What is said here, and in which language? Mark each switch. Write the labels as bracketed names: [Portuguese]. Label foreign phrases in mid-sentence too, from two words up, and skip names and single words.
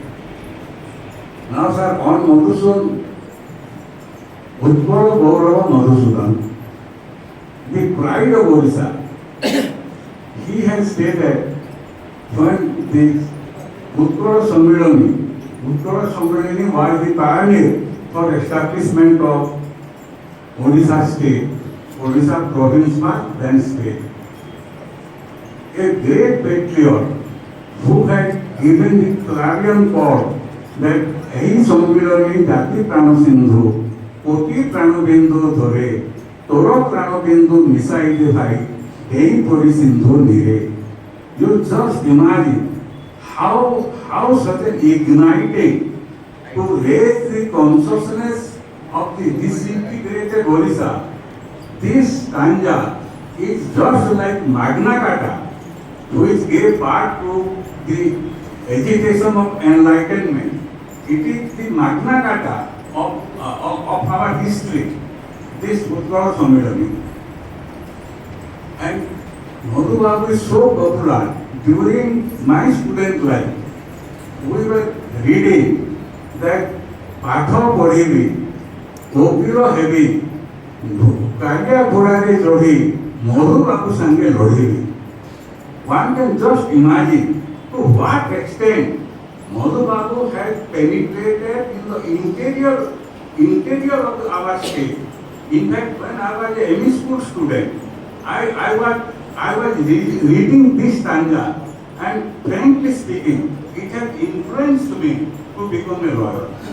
[English] Now, sir, on Madhusudan, Utkala Gaurava Madhusudan, the pride of Odisha, he has stated when the Utkala Sammelani was the pioneer for establishment of Odisha state, Odisha province, then state. A great patriot who had given the clarion call that [Odia] ଏହି ସମ୍ମିଳନୀ ଜାତି ପ୍ରାଣ ସିନ୍ଧୁ କୋଟି ପ୍ରାଣ ବିନ୍ଦୁ ଧରେ ତୋର ପ୍ରାଣ ବିନ୍ଦୁ ମିଶାଇ ଦେ ଭାଇ ଏହିପରି ସିନ୍ଧୁ ନିରେ. [English] You just imagine how such an igniting to raise the consciousness of the disintegrated Odisha. This stanza is just like Magna Carta, which gave part to the agitation of enlightenment. It is the Magna Carta of our history, this Utkala Sammelani. And Madhu Babu is so popular. During my student life, we were reading that [Odia] ପାଠ ପଢ଼ିବି, କପିର ହେବି, କାଗ୍ୟ ଘୋଡ଼ାରେ ଯୋଡ଼ି, ମଧୁ ବାବୁ ସଙ୍ଗେ ଲଢ଼ିବି. [English] One can just imagine to what extent Madhu Babu had penetrated in the interior of our state. In fact, when I was a ME school student, I was reading this stanza, and frankly speaking, it has influenced me to become a lawyer.